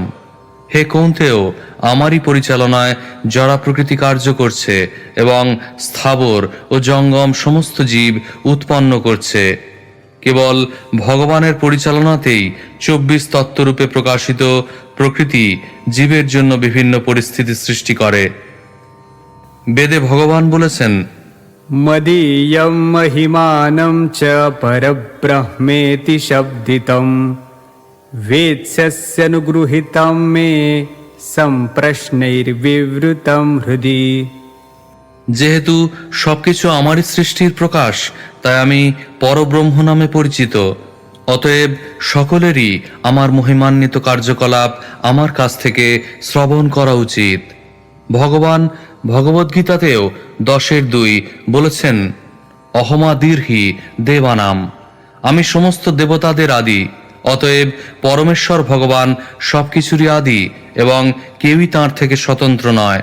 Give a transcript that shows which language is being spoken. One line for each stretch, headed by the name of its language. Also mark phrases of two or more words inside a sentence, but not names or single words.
Bangla: হে কৌন্তেয়, আমারই পরিচালনায় জড়া প্রকৃতি কার্য করছে এবং স্থাবর ও জঙ্গম সমস্ত জীব উৎপন্ন করছে। কেবল ভগবানের পরিচালনাতেই 24 তত্ত্বরূপে প্রকাশিত প্রকৃতি জীবের জন্য বিভিন্ন পরিস্থিতি সৃষ্টি করে। বেদে ভগবান বলেছেন,
Sanskrit: मदीयं महिमानं च परब्रह्मेति शब्दितं वेत्स्यनुगृहीतं मे सम्प्रश्नैर्विवृतं हृदि।
Bangla: যেহেতু সবকিছু আমারই সৃষ্টির প্রকাশ, তাই আমি পরব্রহ্ম নামে পরিচিত। অতএব সকলেরই আমার মহিমান্বিত কার্যকলাপ আমার কাছ থেকে শ্রবণ করা উচিত। ভগবান ভগবদ্গীতাতেও 10:2 বলেছেন,
Sanskrit: অহমাদীর্হি দেবানাম,
Bangla: আমি সমস্ত দেবতাদের আদি, অতএব পরমেশ্বর ভগবান সবকিছুরই আদি এবং কেউই তাঁর থেকে স্বতন্ত্র নয়।